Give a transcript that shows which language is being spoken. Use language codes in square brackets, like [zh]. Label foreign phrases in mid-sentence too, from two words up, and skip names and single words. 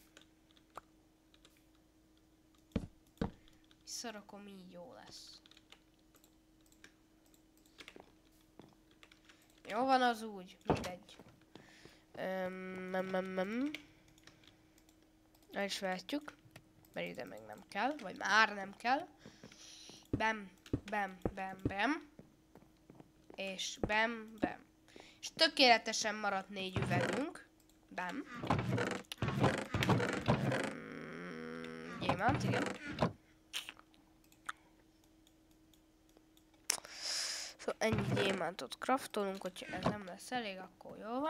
[hu] visszarakom, így jó lesz. Jó van az úgy, mindegy. El is vehetjük, mert ide még nem kell, vagy már nem kell. Bam, bam, bam, bam. És bam, bam. És tökéletesen maradt 4 üvegünk. Bam. Gyémánt, igen. Szóval ennyi gyémántot craftolunk, hogyha ez nem lesz elég, akkor jó van.